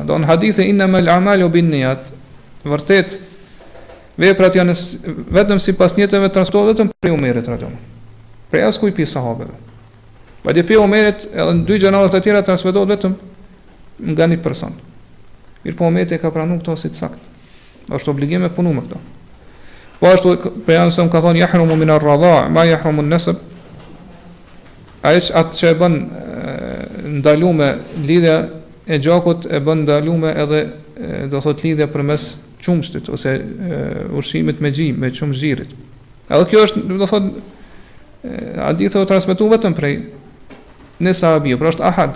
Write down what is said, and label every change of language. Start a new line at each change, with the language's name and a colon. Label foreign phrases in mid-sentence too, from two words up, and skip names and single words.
Albanian: Do në hadithe
Arabic: إنما الأعمال بالنيات.
Albanian: Vërtet veprat janë vetëm sipas niyeteve transmetohet vetëm prej Umerit radhiyallahu. Prej askujt pi sahabeve. Madje prej Umerit edhe në dy gjenerat të tjera transmetohet vetëm nga një person. Mirpo Umeti ka pranuar këto si të saktë. Është obligim me punu me këto. Po ashtu pejgamberi ka thonë
Arabic: يحرم من الرضاع ما يحرم النسب.
Albanian: Ai atë që e bën ndalume lidhja e gjakut e bën ndalume edhe do thot lidhja përmes çumshtit ose ushqimit me gjim, me çumzhirit. Edhe kjo është do thot hadithe u transmetuar vetëm prej në sahabi, pra është ahad.